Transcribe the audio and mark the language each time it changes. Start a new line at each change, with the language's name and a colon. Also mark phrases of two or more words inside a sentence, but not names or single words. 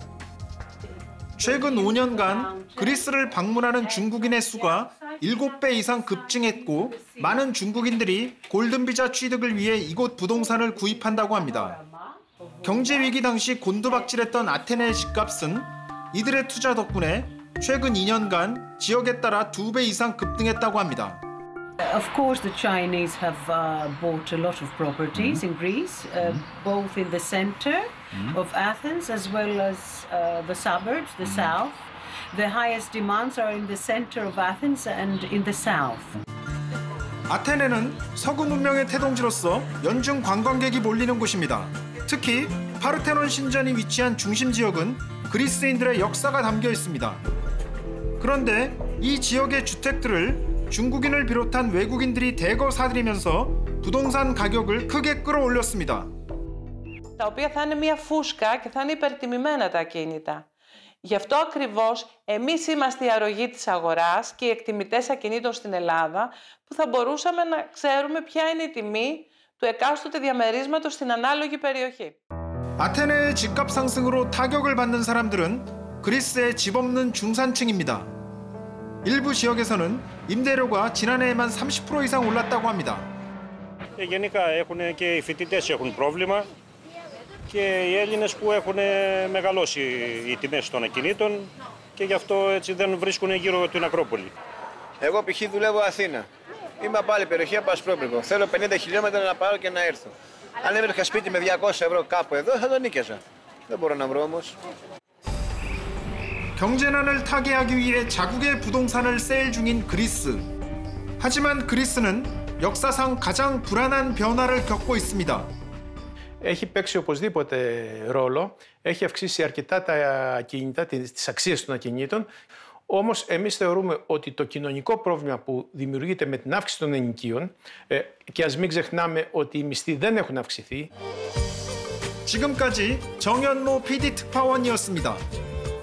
Korean: 최근 5년간 그리스를 방문하는 중국인의 수가 7배 이상 급증했고 많은 중국인들이 골든비자 취득을 위해 이곳 부동산을 구입한다고 합니다. 경제 위기 당시 곤두박질했던 아테네의 집값은 이들의 투자 덕분에 최근 2년간 지역에 따라 2배 이상 급등했다고 합니다.
English: Of course, the Chinese have bought a lot of properties in Greece, both in the center of Athens as well as the suburbs, the south. The highest demands are in the center of Athens and in the south.
Korean: 아테네는 서구 문명의 태동지로서 연중 관광객이 몰리는 곳입니다. 특히 파르테논 신전이 위치한 중심 지역은 그리스인들의 역사가 담겨 있습니다. 그런데 이 지역의 주택들을 중국인을 비롯한 외국인들이 대거 사들이면서 부동산 가격을 크게 끌어올렸습니다.
Greek: Τα οποία θα είναι μια φούσκα και θα είναι υπερτιμημένα τα ακίνητα. Γι' αυτό ακριβώς εμείς είμαστε η αρρωγή της αγοράς και οι εκτιμητές ακινήτων στην Ελλάδα που θα μπορούσαμε να ξέρουμε ποια είναι η τιμή του εκάστοτε διαμερίσματος στην ανάλογη περιοχή.
Korean: 아테네의 집값 상승으로 타격을 받는 사람들은 그리스의 집 없는 중산층입니다. 일부 지역에서는 임대료가 지난해에만 30% 이상 올랐다고 합니다.
Greek: Γενικά και οι φοιτητές έχουν πρόβλημα και οι Έλληνες που έχουν μεγαλώσει οι τιμές των ακινήτων και γι' αυτό έτσι δεν βρίσκουν γύρω την Ακρόπολη. Εγώ π.χ. δουλεύω Αθήνα. Είμαι από άλλη περιοχή, από Ασπρόπυργο. Θέλω 50 χιλιόμετρα να πάρω και να έρθω. Αν έβρισκα σπίτι με 200 ευρώ κάπου εδώ, θα το νίκαιζα. Δεν μπορώ να βρω όμως.
Korean: 경제난을 타개하기 위해 자국의 부동산을 세일 중인 그리스. 하지만 그리스는 역사상 가장 불안한 변화를 겪고 있습니다.
Greek: Έχει παίξει οπωσδήποτε ρόλο, έχει αυξήσει αρκετά τα ακίνητα, τις αξίες των ακινήτων. Όμως εμείς θεωρούμε ότι το κοινωνικό πρόβλημα που δημιουργείται με την αύξηση των ενοικίων και ας μην ξεχνάμε ότι οι μισθοί δεν έχουν αυξηθεί.
Korean: 지금까지 정현모 PD 특파원이었습니다.